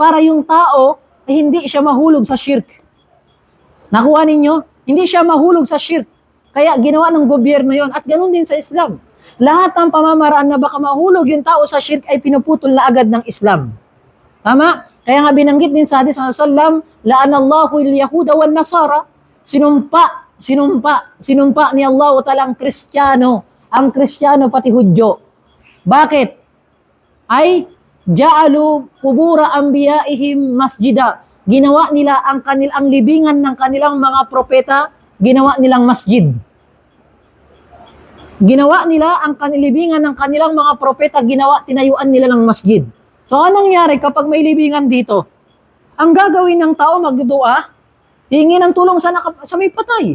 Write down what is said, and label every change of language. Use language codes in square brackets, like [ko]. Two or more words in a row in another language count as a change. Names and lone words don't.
[tl] Para yung tao hindi siya mahulog sa shirk. Nakuha ninyo? Hindi siya mahulog sa shirk. Kaya ginawa ng gobyerno yon at ganun din sa Islam. Lahat ng pamamaraan na baka mahulog yung tao sa shirk ay pinuputol na agad ng Islam. Tama? Kaya nga binanggit din sa hadith [ar] صلى الله لعن الله اليهود والنصارى. [tl] Sinumpa ni Allah Ta'ala ang Kristiyano pati Hudyo. Bakit? [ar] Ay جعلوا قبور أنبيائهم مساجد. [tl] Ginawa nila ang libingan ng kanilang mga propeta, ginawa nilang masjid. Ginawa nila ang libingan ng kanilang mga propeta, tinayuan nila ng masjid. So anong nangyari kapag may libingan dito? Ang gagawin ng tao, magdudua, hingi ng tulong sa may patay.